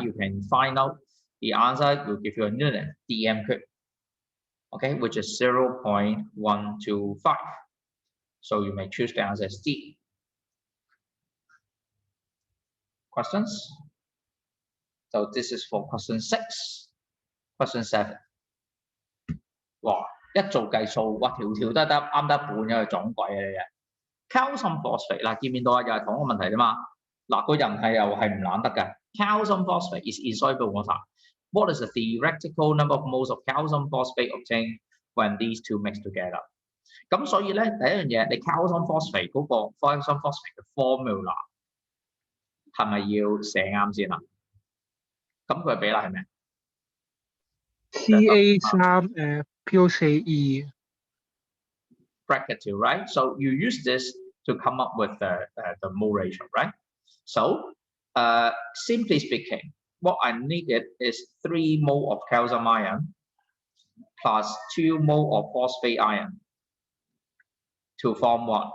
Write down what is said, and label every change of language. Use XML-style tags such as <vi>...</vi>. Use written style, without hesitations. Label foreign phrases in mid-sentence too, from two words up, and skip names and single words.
<en>You can find out the answer will give you a unit dm cube, okay, which is 0.125. So you may choose the answer as D. Questions? So this is for question 6. Question 7.</en> <yue>哇！一做計數，哇條條得啱得半嘅撞鬼啊你啊 ！</yue> <en>Calcium phosphate</en> <yue>嗱，見唔見到啊？又係同一個問題啫嘛。嗱，個人係又係唔懶得嘅。</yue> <en>Calcium phosphate is insoluble water. What is the theoretical number of moles of calcium phosphate obtained when these two mix together？</en> <yue>咁所以咧，第一樣嘢，你</yue> <en>calcium phosphate</en> <yue>嗰個</yue> <en>calcium phosphate</en> <yue>嘅 formula 係咪要寫啱先啊？咁佢嘅比例係咩</yue> <en>？Ca3 PO4E bracket 2, right? So you use this to come up with the mole ratio, right? So simply speaking, what I needed is 3 mole of calcium ion plus 2 mole of phosphate ion to form what?</en>